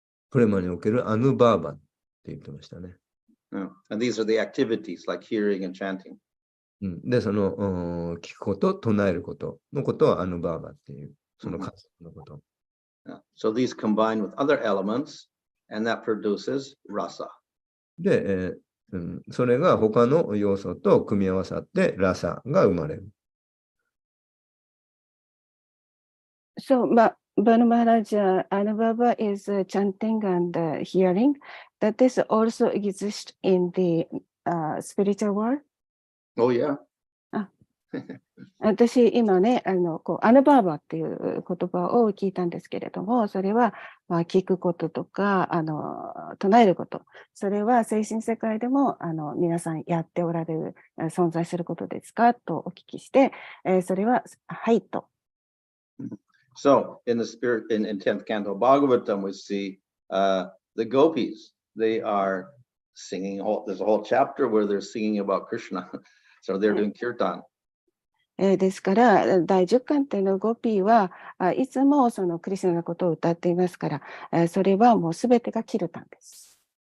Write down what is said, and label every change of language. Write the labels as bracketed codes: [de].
[ja] プレマにおけるアヌバーバって言ってましたね。 [en] And these are the activities like hearing and chanting. [ja] で、聞くこと、唱えることのことをアヌバーバっていう、その活動のこと。 [en] So these combine with other elements. And that produces rasa. [ja] で、それが他の要素と組み合わさってラサが生まれる。 [en] So, Bhanu Maharaja, Anubhava is chanting and hearing. That this also exists in the spiritual world? Oh, yeah. [ja] 私、今ね、アヌバーバっていう言葉を聞いたんですけれども、それは、聞くこととか、唱えること。それは精神世界でも、皆さんやっておられる、存在することですかとお聞きして、それは、はいと。 [en] So, in the spirit, in 10th Canto Bhagavatam, we see the gopis. They are singing, there's a whole chapter where they're singing about Krishna. So they're doing kirtan. [ja] ですから、第10巻っていうのゴピーはいつもそのクリスナのことを歌っていますから、それはもうすべてがキルタンです。